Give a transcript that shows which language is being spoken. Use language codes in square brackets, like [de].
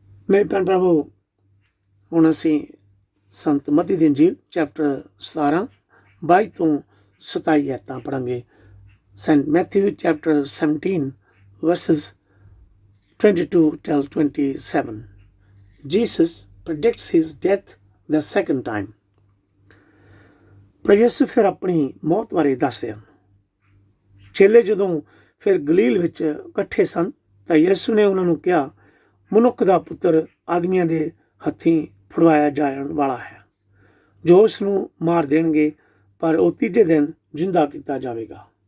[pa] ਮੇਰੇ ਭੈਣ ਪ੍ਰਭੂ, ਹੁਣ ਅਸੀਂ ਸੰਤ ਮਤੀ ਦੀ ਇੰਜੀਲ ਚੈਪਟਰ 17 22 ਤੋਂ 27 ਆਇਤਾਂ ਪੜ੍ਹਾਂਗੇ। [en] Saint Matthew chapter 17 verses 22 till 27. Jesus predicts his death the second time. [pa] ਪਰ ਯਿਸੂ ਫਿਰ ਆਪਣੀ ਮੌਤ ਬਾਰੇ ਦੱਸਦੇ ਹਨ। ਚੇਲੇ ਜਦੋਂ ਫਿਰ ਗਲੀਲ ਵਿੱਚ ਇਕੱਠੇ ਸਨ ਤਾਂ ਯਿਸੂ ਨੇ ਉਹਨਾਂ ਨੂੰ ਕਿਹਾ, ਮਨੁੱਖ ਦਾ ਪੁੱਤਰ ਆਦਮੀਆਂ ਦੇ ਹੱਥੀਂ ਫੜਵਾਇਆ ਜਾਣ ਵਾਲਾ ਹੈ, ਜੋ ਉਸ ਨੂੰ ਮਾਰ ਦੇਣਗੇ, ਪਰ ਉਹ ਤੀਜੇ ਦਿਨ ਜਿੰਦਾ ਕੀਤਾ ਜਾਵੇਗਾ।